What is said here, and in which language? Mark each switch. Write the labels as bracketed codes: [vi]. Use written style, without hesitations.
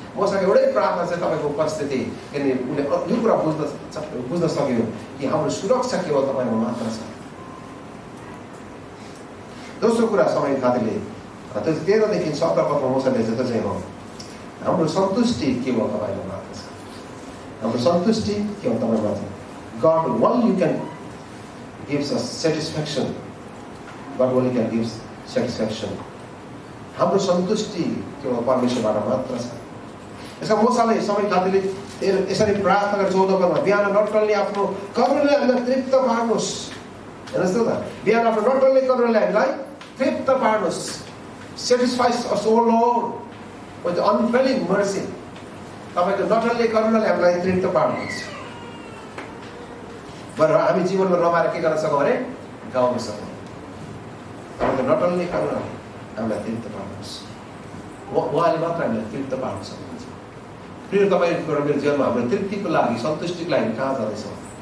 [ne] मोसाको एउटै प्रार्थना चाहिँ तपाईँको उपस्थिति, किनभने उसले यो कुरा बुझ्न सक्यो कि हाम्रो सुरक्षा केवल तपाईँमा मात्र छ। दोस्रो कुरा समय खातीरले त्यो 13 देखि 17 पदमा मोसाले चाहिँ चाहिँ हो हाम्रो सन्तुष्टि केवल तपाईँमा मात्र छ। हाम्रो सन्तुष्टि केवल तपाईँमा मात्र। [en] God only you can gives us satisfaction. God only can gives satisfaction. [ne] हाम्रो सन्तुष्टि केवल परमेश्वरबाट मात्र छ। यसका मोसाले समय खातीरले यसरी प्रार्थना गरेर 14 पदमा बिहान नटल्ने आफ्नो कर्मले हामीलाई तृप्त पार्नुहोस्। हेर्नुहोस् त बिहान आफ्नो नटल्ने कर्मले हामीलाई तृप्त पार्नुहोस्। [en] Satisfies us, O Lord, with unfailing mercy. [ne] तपाईँको नटल्ने कर्मले हामीलाई तृप्त पार्नुहोस्। बरु हामी जीवनमा रमाएर के गर्न सकौँ भने गाउन सकौँ। तपाईँको नटल्ने कर्मले हामीलाई तृप्त पार्नुहोस्। उहाँले मात्र हामीलाई तृप्त पार्न सक्नुहुन्छ। प्रिय तपाईँको मेरो जीवनमा हाम्रो तृप्तिको लागि सन्तुष्टिको लागि कहाँ जाँदैछौँ?